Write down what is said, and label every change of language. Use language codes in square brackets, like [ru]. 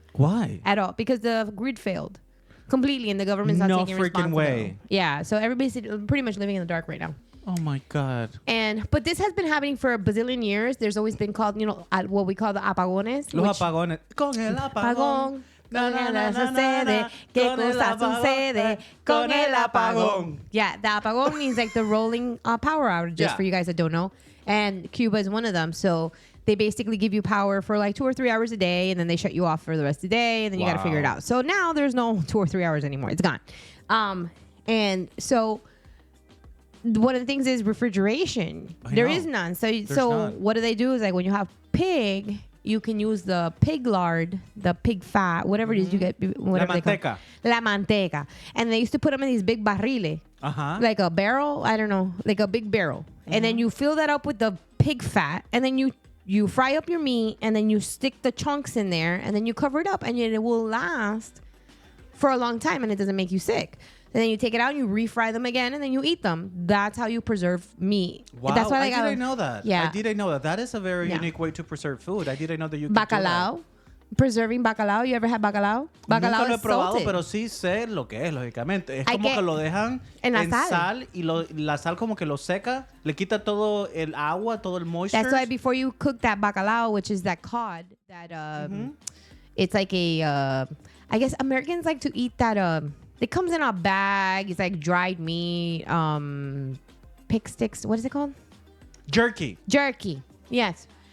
[en] Why? At all. Because the grid failed completely and the government's not taking responsibility. No freaking way. Yeah. So everybody's pretty much living in the dark right now. Oh my God. But this has been happening for a bazillion years. There's always been called, what we call the apagones. [es] Los apagones. Con el apagón. Nada sucede. ¿Qué cosa sucede con el apagón? [en] Yeah, the apagón means like the rolling power outage, for you guys that don't know. And Cuba is one of them. So they basically give you power for like 2 or 3 hours a day, and then they shut you off for the rest of the day, and then you got to figure it out. So now there's no 2 or 3 hours anymore. It's gone. And so one of the things is refrigeration. There is none. So what do they do is, like, when you have pig, you can use the pig lard, the pig fat, whatever it is you get. Whatever [es] La manteca. La manteca. [en] And they used to put them in these big barriles. Like a barrel. I don't know. Like a big barrel. And then you fill that up with the pig fat. And then you fry up your meat. And then you stick the chunks in there. And then you cover it up. And it will last for a long time. And it doesn't make you sick. And then you take it out and you refry them again, and then you eat them. That's how you preserve meat. Wow, that's why I didn't know that. Yeah. I didn't know that. That is a very unique way to preserve food. I didn't know that you could bacalao. do that. Preserving bacalao. You ever had bacalao? Bacalao [es] Nunca lo he [en] is [es] probado, [en] salted. [es] pero sí sé lo que es, lógicamente. Es como que lo dejan en sal y la sal como que lo seca, le quita todo el agua, todo el moisture. [en] That's why before you cook that bacalao, which is that cod, that it's like a, I guess Americans like to eat that, it comes in a bag. It's like dried meat, pig sticks. What is it called? Jerky. Yes.